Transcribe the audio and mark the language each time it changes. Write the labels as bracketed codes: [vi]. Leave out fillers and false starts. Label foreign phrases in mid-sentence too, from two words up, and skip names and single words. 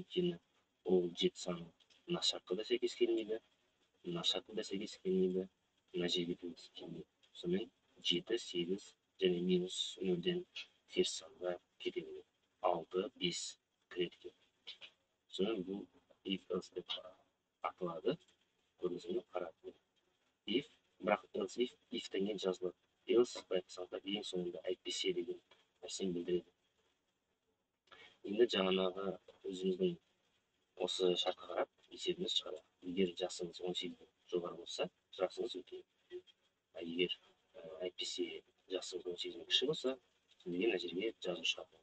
[kk] Өйткені ол 7 сан мына шартқа да сәйкес келмейді, мына шартқа да сәйкес келмейді, мына жерге де келмейді. Сонымен 7, 8 және минус 0-ден теріс санға кете береді. 6, 5 кіреді. Сонымен бұл [en] if else [kk] деп аталады. Көрдіңіз қарап. If, бірақ [en] else if- [kk] тен кейін жазылады. Else байқасаңыздар ең соңында әйтпесе деген нәрсені білдіреді. Енді жаңағы өзіміздің осы шартқа қарап есебіміз шығады. Егер жасыңыз 18-ден жоғары болса, жасыңыз өте. Егер әйтпесе жасыңыз 18-ден кіші болса, сізге мына жерге жазу шығады.